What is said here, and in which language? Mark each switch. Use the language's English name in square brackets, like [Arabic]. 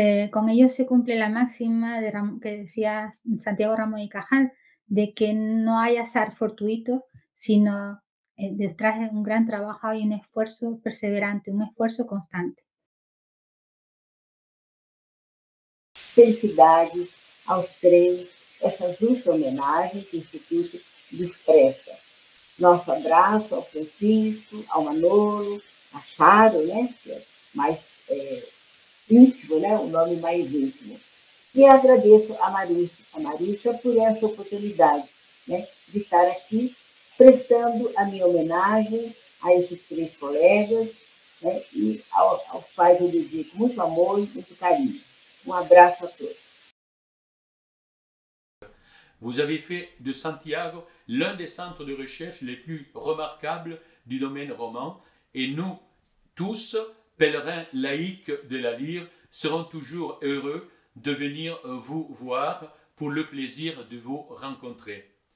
[Spanish] Con ello se cumple la máxima que decía Santiago Ramón y Cajal, de que no hay azar fortuito, sino detrás de un gran trabajo hay un esfuerzo perseverante, un esfuerzo constante. [Portuguese] Felicidades aos três, essas justas homenagens que o Instituto lhes presta. Nosso abraço ao Francisco, ao Manolo, a Charo, né, que é mais íntimo, né, o nome mais íntimo. E agradeço a Marissa por essa oportunidade, né, de estar aqui prestando a minha homenagem a esses três colegas, né, e aos pais eu dedico muito amor e muito carinho. Um abraço a todos. [French] Vous avez fait de Santiago l'un des centres de recherche les plus remarquables du domaine roman et nous, tous, pèlerins laïcs de la lyre, serons toujours heureux de venir vous voir pour le plaisir de vous rencontrer.